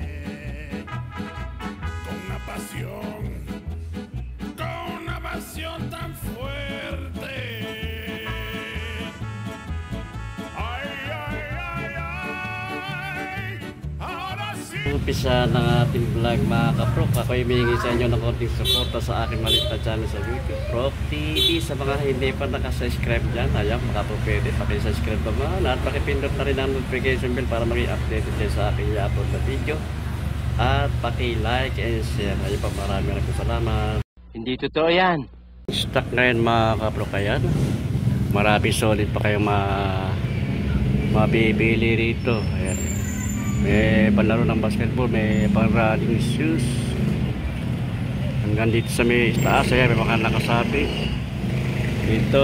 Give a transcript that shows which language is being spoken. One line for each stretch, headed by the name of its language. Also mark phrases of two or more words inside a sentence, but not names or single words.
Spanish: con una pasión tan fuerte. Ay, ay, ay, ay, ahora sí.
Filipino: Umpisa ng ating vlog mga kaprok. Ako ay humihingi sa inyo ng konting suporta sa aking maliit na channel sa YouTube, Prof TV. Sa mga hindi pa nakasubscribe dyan, ayaw, baka po pwede pakisubscribe naman at pakipindot na rin ang
English: notification bell
Filipino: para maging updated kayo sa aking i-upload na video. At paki-
English: like and share.
Filipino: Ayun pa, maraming salamat. Hindi totoo yan. Stock ngayon mga kaprok. Ayan, marami solid pa kayong mabibili rito. Ayan, may panlaro ng basketball, may pang
English: running shoes.
Filipino: Hanggang dito sa may taas, ayan, may mga nakasabi dito.